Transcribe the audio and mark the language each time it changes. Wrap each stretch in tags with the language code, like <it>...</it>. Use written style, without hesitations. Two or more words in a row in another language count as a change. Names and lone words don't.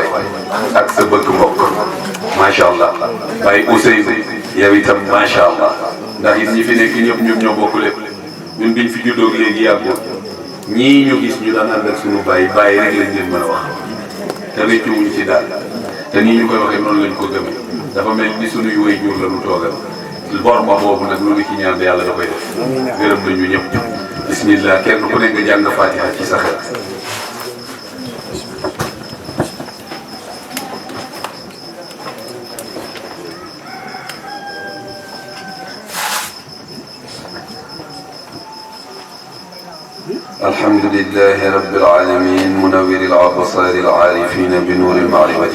<wo>ak sa bëgg mbokk</wo> <ar>ما شاء الله</ar> <wo>waaye Ousseynou yow itam</wo> <ar>ما شاء الله</ar> <wo>ndax it ñi fi nekk ñëpp ñun ñoo bokk lépp ñun biñ fi juddoo léegi yàggul ñii ñu gis ñu daan ànd ak sunu bàyyi rek lañ leen mën a wax te rëccu wuñ ci daal te nii ñu koy waxee noonu lañ ko gëmee dafa mel ni sunuy way jur la ñu toogal bor ma boobu nag lu ñu ci ñaan yàlla da koy def gërëm nañu ñëpp bismillah kenn ku ne nga jàng fatiha ci sa xel.</wo> <ar>الحمد لله رب العالمين منور الأبصار العارفين بنور المعرفة</ar>